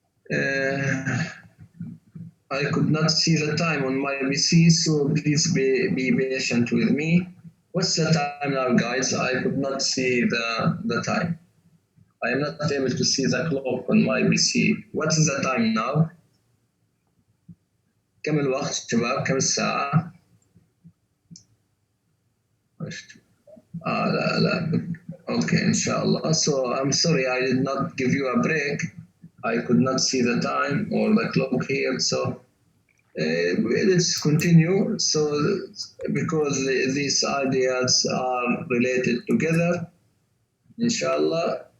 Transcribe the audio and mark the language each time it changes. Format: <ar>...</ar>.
<en>I could not see the time on my PC, so please be patient with me. What's the time now, guys? I could not see the time. I am not able to see the clock on my PC. What is the time now?</en> <ar>كم الوقت شباب؟ كم الساعة؟ لا.</ar> <en>Okay, inshallah. So I'm sorry I did not give you a break. I could not see the time or the clock here, so Let's continue. So, because these ideas are related together, inshallah.</en>